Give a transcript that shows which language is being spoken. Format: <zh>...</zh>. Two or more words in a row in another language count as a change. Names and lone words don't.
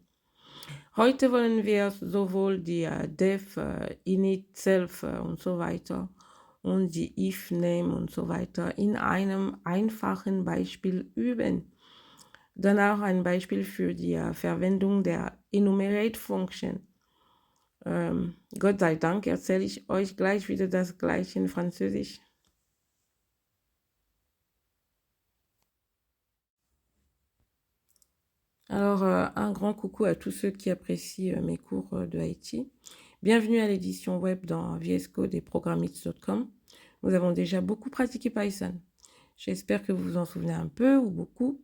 <de>Heute wollen wir sowohl die def, init, self und so weiter und die if, name und so weiter in einem einfachen Beispiel üben. Danach ein Beispiel für die Verwendung der</de> <en>Enumerate Function.</en> <de>Gott sei Dank erzähle ich euch gleich wieder das gleiche in Französisch.</de> <fr>Alors, un grand coucou à tous ceux qui apprécient mes cours de IT. Bienvenue à l'édition web dans VS Code et programmeets.com. Nous avons déjà beaucoup pratiqué Python. J'espère que vous vous en souvenez un peu ou beaucoup.</fr>